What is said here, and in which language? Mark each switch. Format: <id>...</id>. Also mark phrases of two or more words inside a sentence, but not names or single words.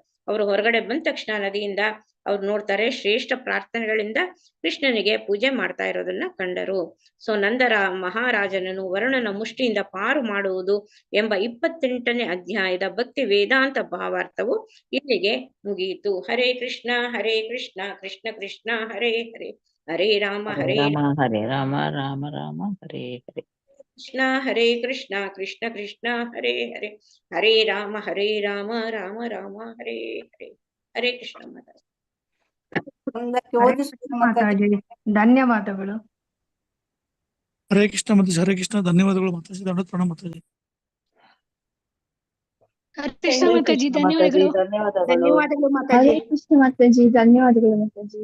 <kn>ಅವರು ಹೊರಗಡೆ ಬಂದ ತಕ್ಷಣ ನದಿಯಿಂದ ಅವ್ರು ನೋಡ್ತಾರೆ, ಶ್ರೇಷ್ಠ ಪ್ರಾರ್ಥನೆಗಳಿಂದ ಕೃಷ್ಣನಿಗೆ ಪೂಜೆ ಮಾಡ್ತಾ ಇರೋದನ್ನ ಕಂಡರು. ಸೊ ನಂದರ ಮಹಾರಾಜನನ್ನು ವರುಣನ ಮುಷ್ಟಿಯಿಂದ ಪಾರು ಮಾಡುವುದು ಎಂಬ 28ನೇ ಅಧ್ಯಾಯದ ಭಕ್ತಿ ವೇದಾಂತ ಭಾವಾರ್ಥವು ಇಲ್ಲಿಗೆ ಮುಗಿಯಿತು. ಹರೇ ಕೃಷ್ಣ ಕೃಷ್ಣ ಕೃಷ್ಣ ಹರೇ ಹರೇ, ಹರೇ ರಾಮ ಹರೇ ರಾಮ ರಾಮ ರಾಮ ಹರೇ ಹರೇ. ಕೃಷ್ಣ ಕೃಷ್ಣ ಕೃಷ್ಣ ಹರೇ ಹರೇ, ಹರೇ ರಾಮ ರಾಮ ರಾಮ ಹರೇ ಹರೇ. ಹರೇ ಕೃಷ್ಣ ಮಾತಾಜಿ. ಒಂದಕ್ಕೆ ಓದಿಸ್ಬೇಕು ಮಾತಾಜಿ. ಧನ್ಯವಾದಗಳು. ಹರೇ ಕೃಷ್ಣ ಮಾತಾಜಿ. ಹರೇ ಕೃಷ್ಣ. ಧನ್ಯವಾದಗಳು ಮಾತಾಜಿ. ದಂಡೋತ್ ಪ್ರಣಾಮ ಮಾತಾಜಿ. ಹರೇ ಕೃಷ್ಣ ಮಾತಾಜಿ. ಧನ್ಯವಾದಗಳು. ಧನ್ಯವಾದಗಳು ಮಾತಾಜಿ. ಹರೇ ಕೃಷ್ಣ ಮಾತಾಜಿ. ಧನ್ಯವಾದಗಳು ಮಾತಾಜಿ.</kn>